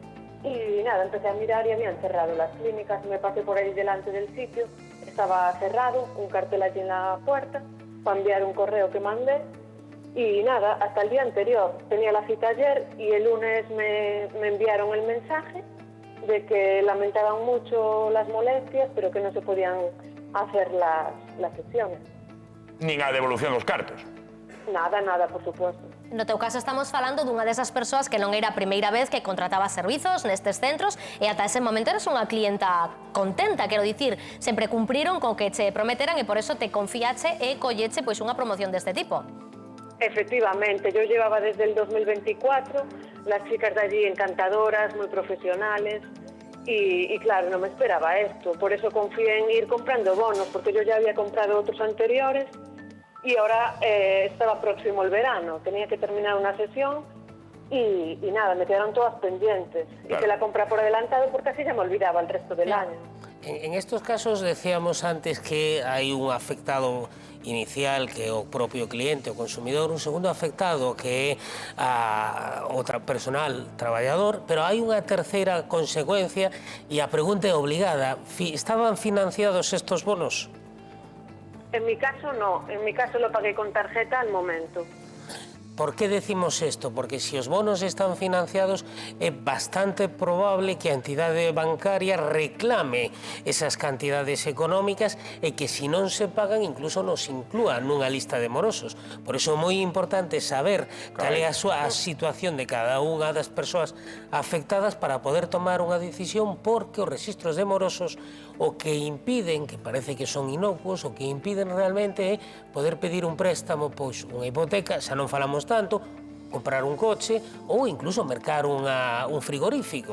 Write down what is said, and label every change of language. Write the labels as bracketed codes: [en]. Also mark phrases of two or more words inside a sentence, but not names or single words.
[es] y nada, empecé a mirar y habían cerrado las clínicas, me pasé por ahí delante del sitio, estaba cerrado, un cartel allí en la puerta, para enviar un correo que mandé y nada, hasta el día anterior, tenía la cita ayer y el lunes me enviaron el mensaje de que lamentaban mucho las molestias, pero que no se podían hacer las sesiones. [gl] Nin a devolución dos cartos. [es] Nada, por supuesto. [gl] No teu caso estamos falando dunha desas persoas que non era a primeira vez que contrataba servizos nestes centros e ata ese momento eres unha clienta contenta, quero dicir, sempre cumpriron co que che prometeran e por eso te confiache e colleche pois unha promoción deste tipo. [es] Efectivamente, yo llevaba desde el 2024, las chicas de allí encantadoras, muy profesionales y claro, no me esperaba esto, por eso confié en ir comprando bonos, porque yo ya había comprado otros anteriores y ahora estaba próximo el verano, tenía que terminar una sesión y nada, me quedaron todas pendientes. Claro. Hice la compra por adelantado porque así ya me olvidaba el resto del año. En estos casos decíamos antes [gl] que hai un afectado inicial que é o propio cliente, o consumidor, un segundo afectado que é outra personal traballador, pero hai unha terceira consecuencia e a pregunta é obligada. [es] ¿Estaban financiados estos bonos? En mi caso no, en mi caso lo pagué con tarjeta al momento. ¿Por qué decimos esto? [gl] Porque si os bonos están financiados é bastante probable que a entidade bancaria reclame esas cantidades económicas e que se non se pagan incluso nos inclúa nunha lista de morosos. Por iso é moi importante saber cal é a súa situación de cada unha das persoas afectadas para poder tomar unha decisión, porque os rexistros de morosos o que impiden, que parece que son inocuos, o que impiden realmente é poder pedir un préstamo, pois unha hipoteca, xa non falamos tanto, comprar un coche ou incluso mercar un frigorífico.